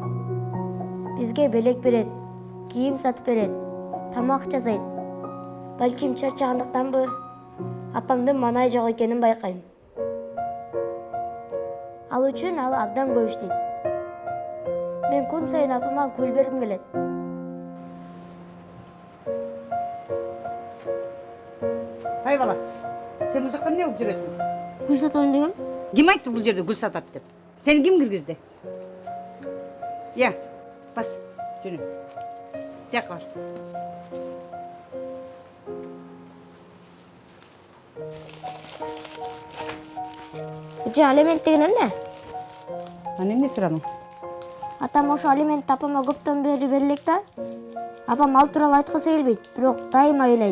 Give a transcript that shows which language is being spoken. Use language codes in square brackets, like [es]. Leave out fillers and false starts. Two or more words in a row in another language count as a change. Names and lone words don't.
[ky] Бизге белек берет, кийим сатып берет, тамак жасайт. Балким чарчагандыктанбы, апамдын маанай жок экенин байкайм. Ал үчүн ал абдан көп иштейт. Мен күн сайын апама гүл бергим келет. [kk] Ай бала, сен бұл жақтан не болып жүресің? Гүл сатайын дегем. Кім айтты бұл жерде гүл сатады деп? Сені кім кіргізді? Я, бас, жүрім. Тек бар. [ky] Эже, алимент деген эмне? Аны эмне сурадың? Атам ошо алиментти апама көптөн бери берелек да. Апам ал тууралуу айткысы келбейт, бирок дайыма ыйлайт.